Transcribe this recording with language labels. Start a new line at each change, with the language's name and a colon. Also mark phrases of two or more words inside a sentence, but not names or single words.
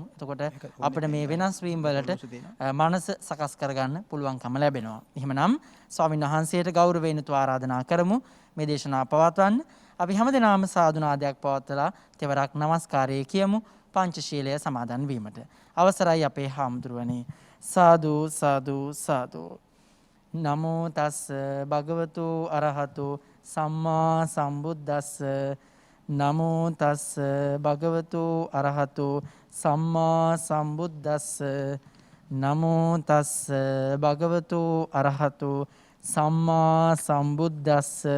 Sinhala: එතකොට අපිට මේ වෙනස් වීම වලට මනස සකස් කරගන්න පුළුවන්කම ලැබෙනවා. එහෙමනම් ස්වාමීන් වහන්සේට ගෞරවයෙන් ආරාධනා කරමු මේ දේශනාව පවත්වන්න. අපි හැමදෙනාම සාදු නාදයක් පවත්වලා තෙවරක් নমස්කාරය කියමු පංචශීලය සමාදන් වීමට. අවසරයි අපේ හාමුදුරුවනේ. සාදු සාදු සාදු.
Pali: නමෝ තස් භගවතු අරහතු සම්මා සම්බුද්දස්ස. නමෝ තස් භගවතු අරහතු සම්මා සම්බුද්දස්ස. නමෝ තස් භගවතු අරහතු සම්මා සම්බුද්දස්ස.